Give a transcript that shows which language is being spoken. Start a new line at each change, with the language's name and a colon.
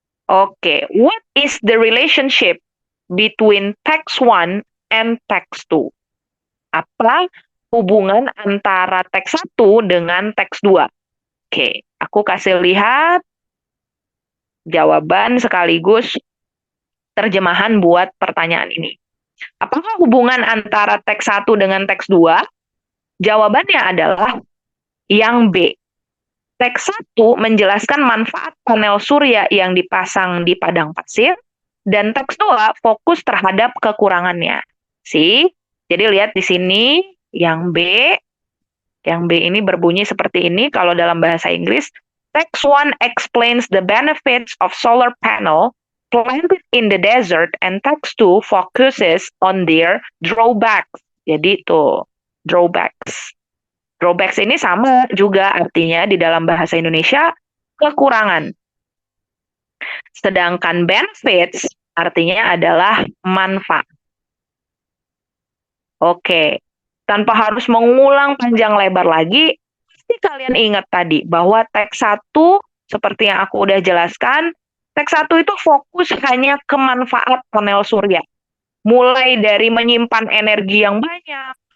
English: Oke, what is the relationship between text 1 and text 2?
Indonesian: Apa hubungan antara teks 1 dengan teks 2? Oke, aku kasih lihat jawaban sekaligus terjemahan buat pertanyaan ini. Apakah hubungan antara teks 1 dengan teks 2? Jawabannya adalah yang B. Teks 1 menjelaskan manfaat panel surya yang dipasang di padang pasir, dan teks 2 fokus terhadap kekurangannya. Jadi lihat di sini yang B. Yang B ini berbunyi seperti ini kalau dalam bahasa Inggris.
English: Text 1 explains the benefits of solar panel planted in the desert, and text 2 focuses on their drawbacks.
Indonesian: Jadi itu, drawbacks. Drawbacks ini sama juga artinya di dalam bahasa Indonesia kekurangan. Sedangkan benefits artinya adalah manfaat. Oke, tanpa harus mengulang panjang lebar lagi, pasti kalian ingat tadi bahwa teks 1 seperti yang aku udah jelaskan, teks 1 itu fokus hanya ke manfaat panel surya. Mulai dari menyimpan energi yang banyak,